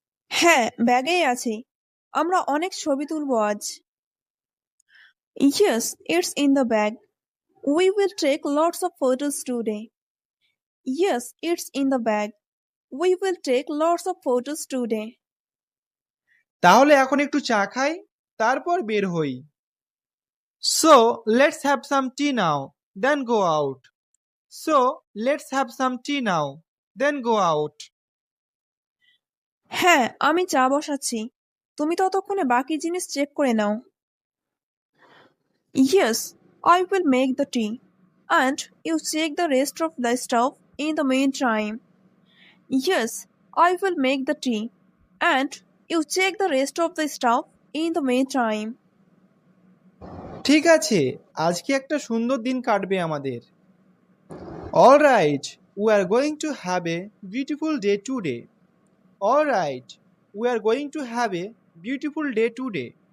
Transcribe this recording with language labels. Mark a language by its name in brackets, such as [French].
[Bangla] হ্যাঁ, ব্যাগেই আছে। আমরা অনেক ছবি তুলব আজ। [English] Yes, it's in the bag. We will take lots of photos today. Yes, it's in the bag. We will take lots of photos today. [Bangla] তাহলে এখন একটু চা খাই, তারপর বের হই। [English] So let's have some tea now, then go out. So let's have some tea now, then go out. [Bangla] হ্যাঁ, আমি চা বসাচ্ছি। তুমি ততক্ষণে বাকি জিনিস চেক করে নাও। [English] Yes, I will make the tea. And you check the rest of the stuff in the meantime. Yes, I will make the tea. And you check the rest of the stuff in the meantime. [Bangla] ঠিক আছে, আজকে একটা সুন্দর দিন কাটবে আমাদের। [English] All right, we are going to have a beautiful day today. All right, we are going to have a beautiful day today.